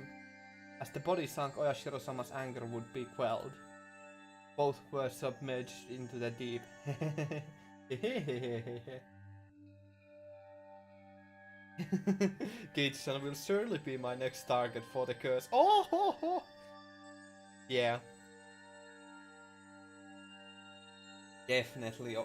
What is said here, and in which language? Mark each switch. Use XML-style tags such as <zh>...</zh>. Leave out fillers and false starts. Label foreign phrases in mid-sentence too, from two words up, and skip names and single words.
<en>As the body sunk, Oyashiro-sama's anger would be quelled. Both were submerged into the deep. Gage-san will surely be my next target for the curse. Oh ho ho! Yeah. Definitely.</en>